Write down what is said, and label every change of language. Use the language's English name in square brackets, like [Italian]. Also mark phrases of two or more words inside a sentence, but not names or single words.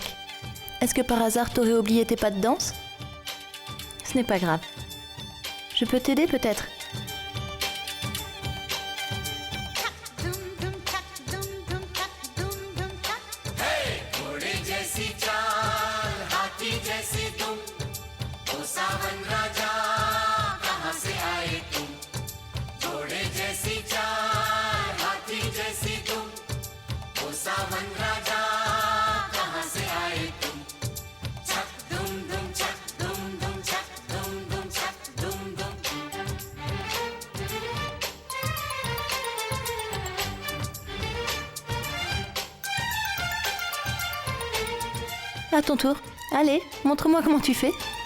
[French] Est-ce que par hasard t'aurais oublié tes pas de danse? Ce n'est pas grave. Je peux t'aider peut-être? [Hindi] दुम दुम छक दुम दुम छक दुम दुम छक। घोड़े जैसी चाल, हाथी जैसी दुम, ओ सावन राजा कहाँ से आए तुम? घोड़े जैसी चाल, हाथी जैसी दुम, ओ सावन राजा कहाँ से आए तुम? छक दुम दुम छक दुम दुम छक दुम दुम छक दुम दुम। [French] À ton tour. Allez, montre-moi comment tu fais.